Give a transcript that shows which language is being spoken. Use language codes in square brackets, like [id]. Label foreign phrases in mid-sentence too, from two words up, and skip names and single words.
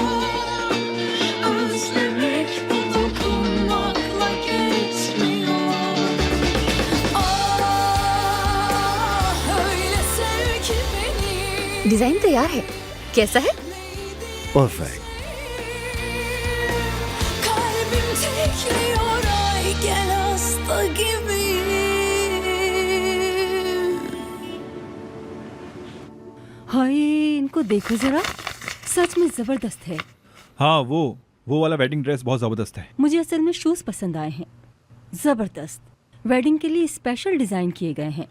[tr] Özlemek bu dokunmakla geçmiyor. Ah öyle sev ki beni. [hi] डिजाइन तैयार है, कैसा है? परफेक्ट। [tr] Kalbim tekliyor ay gel hasta gibiyim. [hi] हाय, इनको देखो जरा, सच में जबरदस्त है। हाँ, वो वाला [en] wedding dress [hi] बहुत जबरदस्त है। मुझे असल में शूज पसंद आए हैं, जबरदस्त। वेडिंग के लिए [en] special design [hi] किए गए हैं।